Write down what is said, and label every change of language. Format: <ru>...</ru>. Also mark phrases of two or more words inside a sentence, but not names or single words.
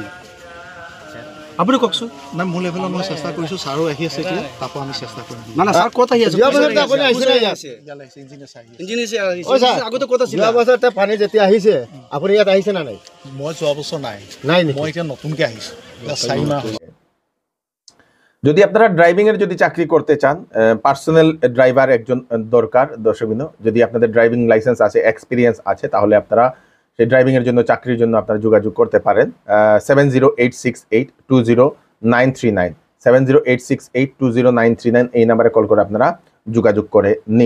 <as>আপুনি কওকচোন। না, মোৰ লেভেলত মই চেষ্টা কৰিছোঁ, ছাৰো আহি আছে এতিয়া, তাৰপৰা আমি চেষ্টা কৰিম। না না, ছাৰ ক'ত আহি আছে? আগতে ক'ত আছিলে? পানী যেতিয়া আহিছে আপুনি ইয়াত আহিছে না নাই? মই যোৱা বছৰ নাই, মই এতিয়া নতুনকৈ আহিছোঁ, 4 মাহ।</as> <bn>যদি আপনারা ড্রাইভিং এর যদি চাকরি করতে চান,</bn> <en>personal driver</en> <bn>একজন দরকার। দর্শক, যদি আপনাদের</bn> <en>driving license</en> <bn>আছে, এক্সপিরিয়েন্স আছে, তাহলে আপনারা সেই ড্রাইভিং এর জন্য, চাকরির জন্য আপনারা যোগাযোগ করতে পারেন 7086820939, 7086820939 এই নাম্বারে কল করে আপনারা যোগাযোগ করে নিন।</bn>